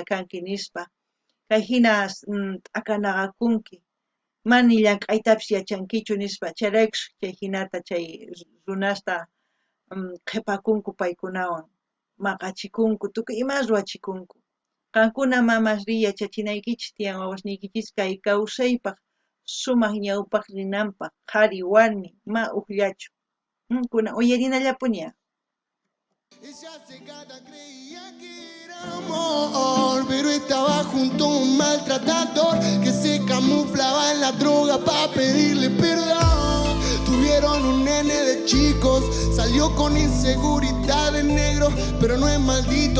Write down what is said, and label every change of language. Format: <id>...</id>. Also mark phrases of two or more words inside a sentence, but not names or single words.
<qu>kanki nispa kay hina t'akanaqakunki mani llank'aytapis yachankichu nispa chayraykus chay hinata chay runasta qhipakunku paykunawan maqachikunku tukuy imas ruwachikunku qankuna mamasri yachachinaykichis tiyan wawasniykichisqa kay kawsaypaq sumaq ñawpaq rinanpaq qhari warmi ma uqllachu kunan uyarinallapuña.</qu> <es>Ella cegada creía que era amor, pero estaba junto a un maltratador que se camuflaba en la droga para pedirle perdón. Tuvieron un nene de chicos, salió con inseguridad de negro, pero no es maldito.</es>